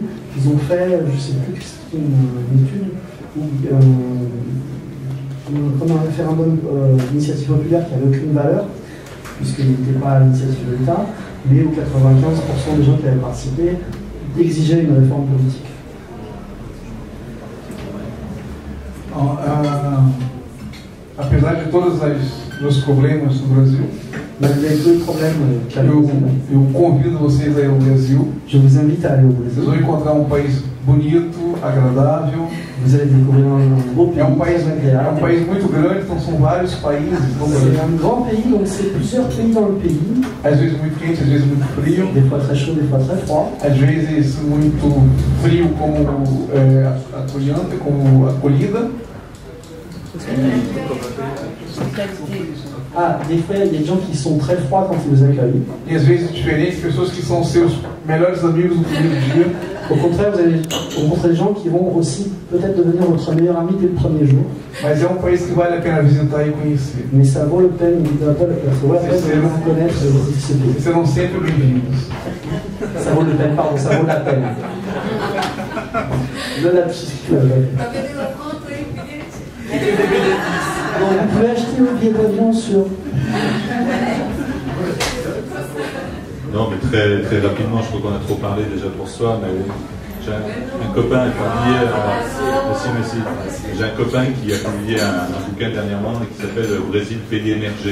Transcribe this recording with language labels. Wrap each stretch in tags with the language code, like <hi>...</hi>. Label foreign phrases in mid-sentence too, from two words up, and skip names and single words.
<fr>Ils ont fait, je ne sais plus, c'était une étude où, comme un référendum d'initiative populaire qui n'avait aucune valeur, puisqu'il n'était pas à l'initiative de l'État, mais où 95% des gens qui avaient participé exigeaient une réforme politique.</fr> <pt>Apesar de todos os problemas no Brasil, eu convido vocês a ir ao Brasil.</pt> <fr>Je vous invite à aller au Brésil.</fr> <pt>Vocês vão encontrar um país bonito, agradável.</pt> <fr>Vous allez découvrir un beau pays.</fr> <pt>É um país muito grande, então são vários países.</pt> <fr>C'est un grand pays, donc c'est plusieurs pays dans le pays.</fr> <pt>Às vezes muito quente, às vezes muito frio.</pt> <fr>Des fois très chaud, des fois très froid.</fr> <pt>Às vezes muito frio como acolhente, como acolhida.</pt> <fr>Ah, des fois, il y a des gens qui sont très froids quand ils vous accueillent.</fr> <pt>E às vezes diferentes, pessoas que são seus melhores amigos no primeiro dia.</pt> <fr>Au contraire, vous allez rencontrer des gens qui vont aussi peut-être devenir votre meilleur ami dès le premier jour.</fr> <pt>Mas é um país que vale a pena visitar e conhecer.</pt> <fr>Mais ça vaut la peine de vous connaître et de visiter ce pays. Ils seront</fr> <pt>sempre bem-vindos.</pt> <fr>Ça vaut la peine, pardon, ça vaut la peine. De la psychique. Bon, vous pouvez acheter le billet d'avion sur... Non, mais très, très rapidement, je crois qu'on a trop parlé déjà pour soi, mais j'ai un copain qui a publié j'ai un copain qui a publié un bouquin dernièrement qui s'appelle Brésil, pays émergé.</fr>